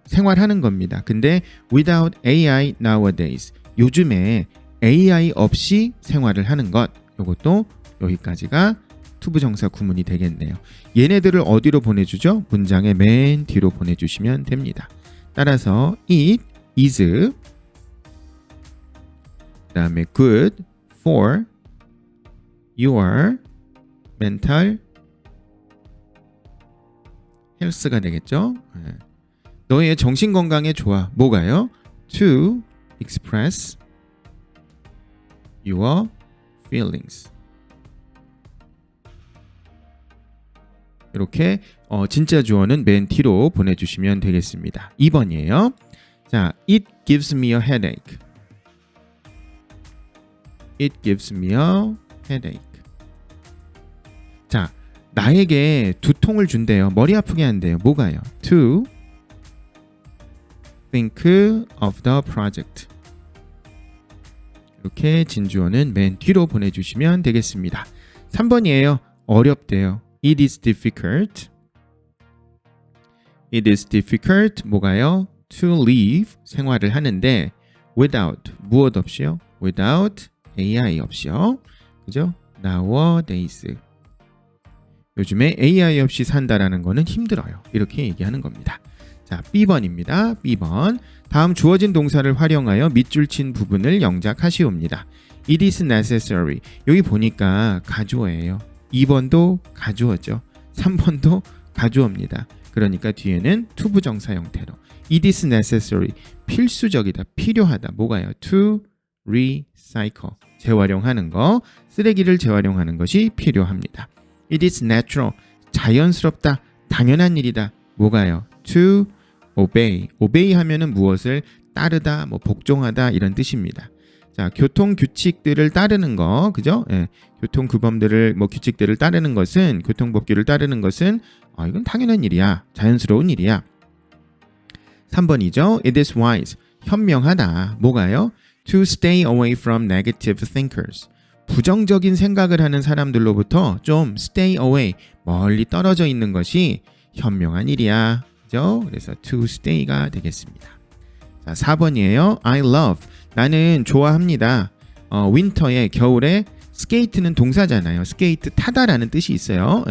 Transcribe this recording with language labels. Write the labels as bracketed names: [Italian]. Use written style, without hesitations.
[Korean] 생활하는 겁니다. 근데 [English] without AI nowadays, [Korean] 요즘에 AI 없이 생활을 하는 것. 이것도 여기까지가 투부정사 구문이 되겠네요. 얘네들을 어디로 보내주죠? 문장의 맨 뒤로 보내주시면 됩니다. [English] 따라서 it is, [Korean] 그 다음에 [English] good for your mental health가 되겠죠. [Korean] 너의 정신건강에 좋아. 뭐가요? [English] to express your feelings. [Korean] 이렇게 진짜 주어는 맨 뒤로 보내주시면 되겠습니다. 2번이에요. 자, [English] it gives me a headache. It gives me a headache. [Korean] 자, 나에게 두통을 준대요. 머리 아프게 한대요. 뭐가요? [English] To think of the project. [Korean] 이렇게 진주어는 맨 뒤로 보내주시면 되겠습니다. 3번이에요. 어렵대요. [English] It is difficult. It is difficult. [Korean] 뭐가요? [English] To live, [Korean] 생활을 하는데 without, 무엇 없이요? Without AI 없이요. 그죠? Nowadays. 요즘에 AI 없이 산다라는 거는 힘들어요. 이렇게 얘기하는 겁니다. 자, B번입니다. B번. 다음 주어진 동사를 활용하여 밑줄 친 부분을 영작하시옵니다. [English] It is necessary. [Korean] 여기 보니까 가주어예요. 2번도 가주어죠. 3번도 가주어입니다. 그러니까 뒤에는 투부정사 형태로 [English] It is necessary. [Korean] 필수적이다. 필요하다. 뭐가요? [English] To recycle. [Korean] 재활용하는 거. 쓰레기를 재활용하는 것이 필요합니다. [English] It is natural. [Korean] 자연스럽다. 당연한 일이다. 뭐가요? [English] To obey. [Korean] obey 하면은 무엇을 따르다, 복종하다 이런 뜻입니다. 자, 교통 규칙들을 따르는 거, 그죠? 교통 규범들을 규칙들을 따르는 것은, 교통법규를 따르는 것은 이건 당연한 일이야. 자연스러운 일이야. 3번이죠. [English] It is wise. [Korean] 현명하다. 뭐가요? [English] To stay away from negative thinkers. [Korean] 부정적인 생각을 하는 사람들로부터 좀 stay away, 멀리 떨어져 있는 것이 현명한 일이야. 그죠? 그래서 to stay가 되겠습니다. 자, 4번이에요. [English] I love. [Korean] 나는 좋아합니다. 윈터에, 겨울에 스케이트는 동사잖아요. 스케이트 타다라는 뜻이 있어요.